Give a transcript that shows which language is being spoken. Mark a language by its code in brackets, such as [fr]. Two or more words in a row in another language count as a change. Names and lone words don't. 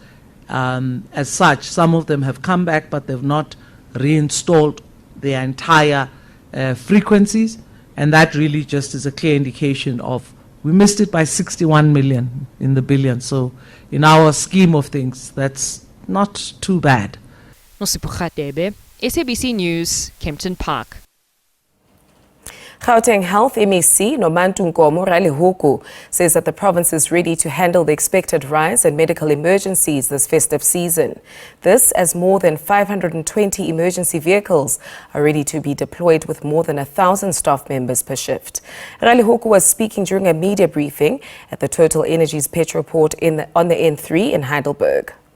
[en] As such, some of them have come back, but they've not reinstalled their entire frequencies, and that really just is a clear indication of we missed it by 61 million in the billion. So in our scheme of things, that's not too bad. Nosipho Khatebe, SABC News, Kempton Park. Gauteng Health MEC Nomantu Nkomo Ralihuku says that the province is ready to handle the expected rise in medical emergencies this festive season. This as more than 520 emergency vehicles are ready to be deployed with more than 1,000 staff members per shift. Ralihuku was speaking during a media briefing at the Total Energies Petroport on the N3 in Heidelberg.